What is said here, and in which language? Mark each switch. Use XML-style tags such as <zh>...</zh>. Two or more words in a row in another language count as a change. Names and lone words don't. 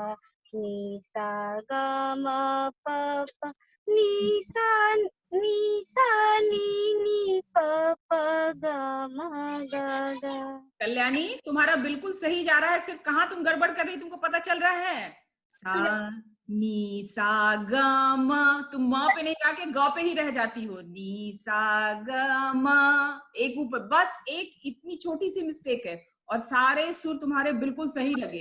<hi>ग म प प नी सा नी प प ग म ग ग। कल्याणी तुम्हारा बिल्कुल सही जा रहा है, सिर्फ कहाँ तुम गड़बड़ कर रही तुमको पता चल रहा है? सा नी सा ग म, तुम म पे नहीं जाके ग पे ही रह जाती हो। नी सा ग म, एक ऊपर, बस एक इतनी छोटी सी मिस्टेक है और सारे सुर तुम्हारे बिल्कुल सही लगे।</hi>